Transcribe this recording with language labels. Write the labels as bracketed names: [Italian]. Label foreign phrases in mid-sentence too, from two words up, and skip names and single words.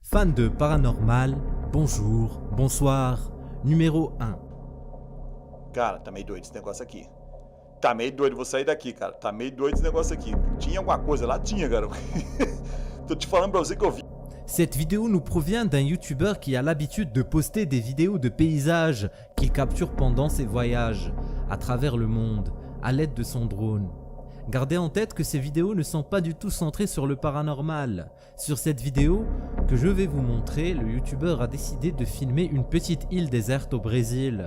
[French] Fan de paranormal, bonjour, bonsoir. Numéro 1. [Portuguese] Cara, tá meio doido esse negócio aqui. Tá meio doido, vou sair daqui, cara. Tá meio doido esse negócio aqui. Tinha alguma coisa lá? Tinha, cara. Tô te falando pra você que eu vi. [French] Cette vidéo nous provient d'un youtubeur qui a l'habitude de poster des vidéos de paysages qu'il capture pendant ses voyages à travers le monde à l'aide de son drone. Gardez en tête que ces vidéos ne sont pas du tout centrées sur le paranormal. Sur cette vidéo que je vais vous montrer, le youtubeur a décidé de filmer une petite île déserte au Brésil.